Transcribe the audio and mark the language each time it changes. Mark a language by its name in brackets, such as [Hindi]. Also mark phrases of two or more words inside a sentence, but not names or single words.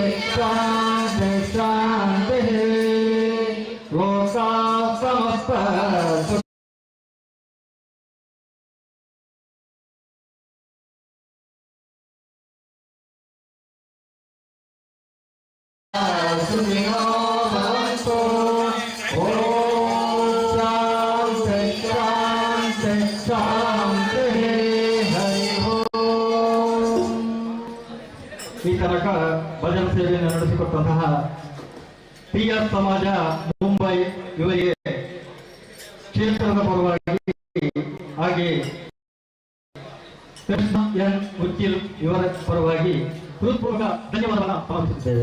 [Sanskrit] शांति शांति लोका समस्त सुखिनो भवन्तु ओम शांति शांति शांति हरि ओम। [Kannada] ಈ ತನಕ ಭಜನ ಸೇವೆಯನ್ನು ನಡೆಸಿಕೊಟ್ಟಂತಹ ಟಿಆರ್ ಸಮಾಜ ಮುಂಬೈ ಇವರಿಗೆ ಕ್ಷೇತ್ರದ ಪರವಾಗಿ ಹಾಗೆ ಕೃಷ್ಣ ಎನ್ ಉಚ್ಚಿಲ್ ಇವರ ಪರವಾಗಿ ಹೃತ್ಪೂರ್ವಕ ಧನ್ಯವಾದವನ್ನು ಸಮರ್ಪಿಸುತ್ತೇವೆ.